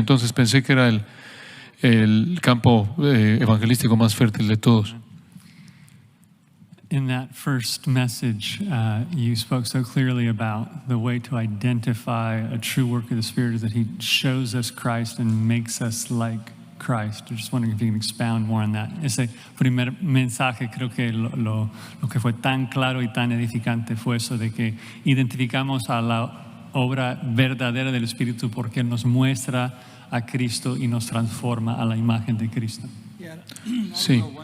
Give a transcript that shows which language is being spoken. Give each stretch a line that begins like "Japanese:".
Spanish: Entonces pensé que era el campo evangelístico más fértil de todos.
English: In that first message, you spoke so clearly about the way to identify a true work of the Spirit is that He shows us Christ and makes us like Christ. I'm just wondering if you can expound more on that.
Spanish: Ese primer mensaje, creo que lo que fue tan claro y tan edificante fue eso de que identificamos a la obra verdadera del Espíritu porque Él nos muestra a Cristo y nos transforma a la imagen de Cristo. Sí.